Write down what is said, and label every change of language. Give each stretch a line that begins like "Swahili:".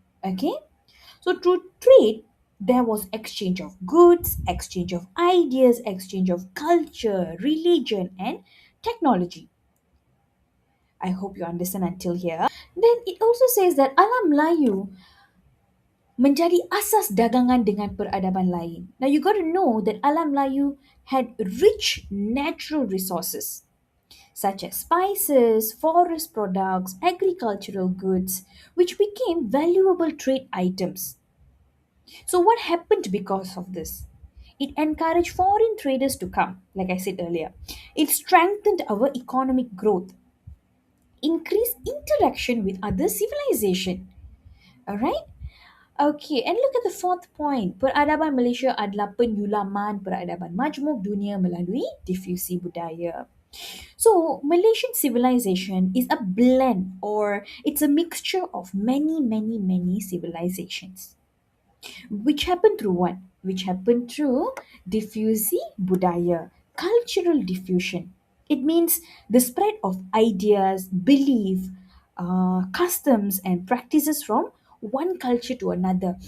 English: Okay, so through trade, there was exchange of goods, exchange of ideas, exchange of culture, religion, and technology. I hope you understand until here. Then it also says that Alam Layu
Malay: menjadi asas dagangan dengan peradaban lain.
English: Now you got to know that alam Melayu had rich natural resources such as spices, forest products, agricultural goods, which became valuable trade items. So, what happened because of this? It encouraged foreign traders to come, like I said earlier. It strengthened our economic growth, increased interaction with other civilization. All right? Okay, and look at the fourth point.
Malay: Peradaban Malaysia adalah penyulaman peradaban majmuk dunia melalui difusi budaya.
English: So, Malaysian civilization is a blend or it's a mixture of many civilizations. Which happened through what? Which happened through
Malay: diffusi budaya,
English: cultural diffusion. It means the spread of ideas, belief, customs, and practices from one culture to another.